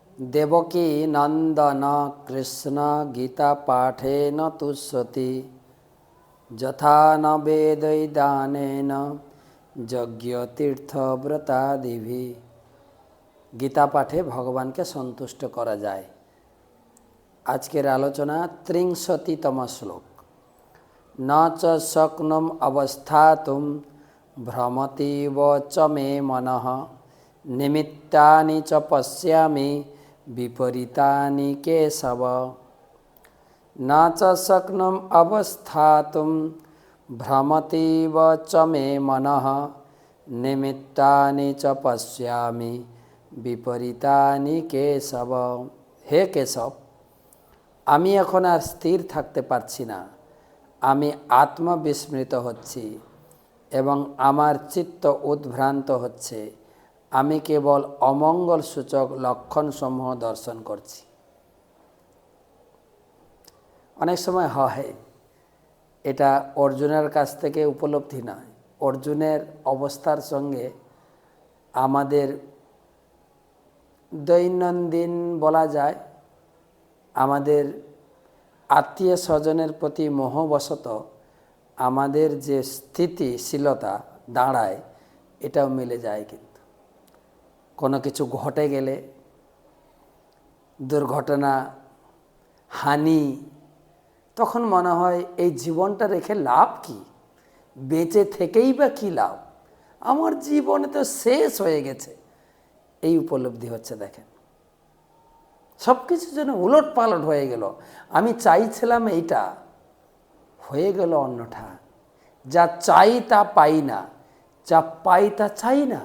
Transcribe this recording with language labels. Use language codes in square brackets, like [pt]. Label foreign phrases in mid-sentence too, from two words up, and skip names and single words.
[sa] देवकी नंदन कृष्ण गीता पाठेन तुष्यति यथा न वेदैदानेन यज्ञतीर्थव्रतादिभि। [bn] গীতা পাঠে ভগবান কে সন্তুষ্ট করা যায়। আজকের আলোচনা 63তম শ্লোক। [sa] न च शक्नुम अवस्थातुम भ्रमतीव च मे मनः निमित्तानि च पश्यामि विपरीतानि केशव। न च शक्नुम अवस्थातुम भ्रमतीव च मे मनः निमित्तानि च पश्यामि विपरीतानि केशव। [bn] হে কেশব, আমি এখন আর স্থির থাকতে পারছি না। আমি আত্মবিস্মৃত হচ্ছি এবং আমার চিত্ত উদ্ভ্রান্ত হচ্ছে। আমি কেবল অমঙ্গল সূচক লক্ষণ সমূহ দর্শন করছি। অনেক সময় হয় এটা অর্জুনের কাছ থেকে উপলব্ধি নয়, অর্জুনের অবস্থার সঙ্গে আমাদের দৈনন্দিন বলা যায় আমাদের আত্মীয় স্বজনের প্রতি মোহবশত আমাদের যে স্থিতিশীলতা দাঁড়ায় এটাও মিলে যায়। কিন্তু কোনো কিছু ঘটে গেলে দুর্ঘটনা হানি তখন মনে হয় এই জীবনটা রেখে লাভ কি, বেঁচে থেকেই বা কি লাভ, আমার জীবন তো শেষ হয়ে গেছে। এই উপলব্ধি হচ্ছে। দেখেন সব কিছু যেন উলট পালট হয়ে গেল। আমি চাইছিলাম এইটা, হয়ে গেল অন্যটা। যা চাই তা পাই না, যা পাই তা চাই না।